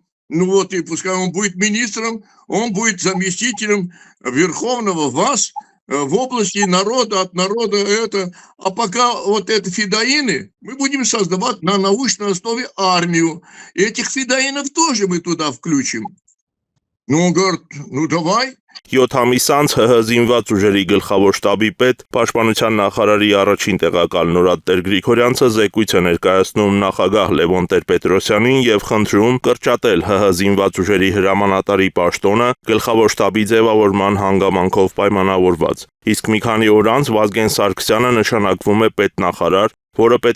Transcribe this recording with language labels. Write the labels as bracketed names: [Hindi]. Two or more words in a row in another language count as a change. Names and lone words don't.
[Russian] Ну вот, и пускай он будет министром, он будет заместителем Верховного ВАС в области народа, от народа это. А пока вот это федоины, мы будем создавать на научной основе армию. И этих федоинов тоже мы туда включим. Ну, он говорит, ну давай. [Armenian] 7 ամիս անց ՀՀ զինված ուժերի գլխավոր շտաբի պետ Պաշտպանության նախարարի առաջին տեղակալ նորատեր Գրիգորյանցը զեկույց է ներկայացնում նախագահ Լևոն Տեր-Պետրոսյանին եւ խնդրում կրճատել ՀՀ զինված ուժերի հրամանատարի պաշտոնը գլխավոր շտաբի ձևավորման հանգամանքով պայմանավորված։ Իսկ մի քանի օր անց Վազգեն Սարգսյանը նշանակվում է պետնախարար, որը պետք